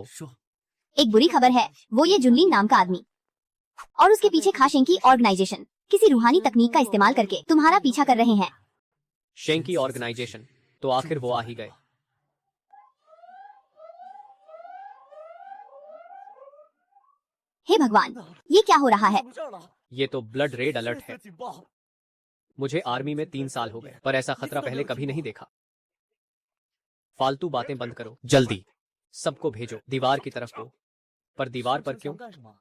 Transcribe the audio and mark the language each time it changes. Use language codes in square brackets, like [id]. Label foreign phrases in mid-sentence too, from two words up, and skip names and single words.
[hi] एक बुरी खबर है, वो ये जुनलिन नाम का आदमी और उसके पीछे खाशेंकी ऑर्गेनाइजेशन किसी रूहानी तकनीक का इस्तेमाल करके तुम्हारा पीछा कर रहे हैं। शेंकी ऑर्गेनाइजेशन, तो आखिर वो आ ही गए। हे भगवान, ये क्या हो रहा है? [zh] 怎么这儿了？ [hi] ये तो ब्लड रेड अलर्ट [zh] 这 [hi] है। [zh] 次警报！ [hi] मुझे आर्मी में 3 साल हो गए, पर ऐसा खतरा पहले कभी नहीं देखा। फालतू बातें बंद करो, जल्दी सबको भेजो दीवार की तरफ को। पर दीवार पर [zh] 这 [hi] क्यों? [zh] 想干什么？